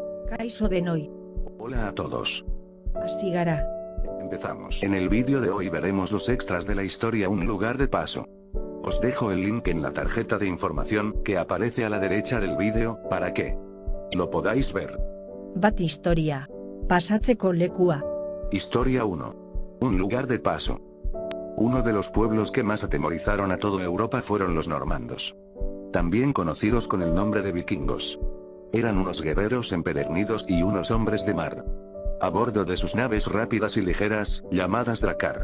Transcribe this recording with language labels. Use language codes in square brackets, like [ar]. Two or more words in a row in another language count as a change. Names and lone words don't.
[eu] Kaixo denoi. [es] Hola a todos. [eu] Hasi gara. [es] Empezamos. En el vídeo de hoy veremos los extras de la historia Un lugar de paso. Os dejo el link en la tarjeta de información que aparece a la derecha del vídeo, para que lo podáis ver. [eu] Bat historia. Pasatzeko lekua. [es] Historia 1. Un lugar de paso. Uno de los pueblos que más atemorizaron a toda Europa fueron los normandos. También conocidos con el nombre de vikingos. Eran unos guerreros empedernidos y unos hombres de mar. A bordo de sus naves rápidas y ligeras, llamadas Drakkar.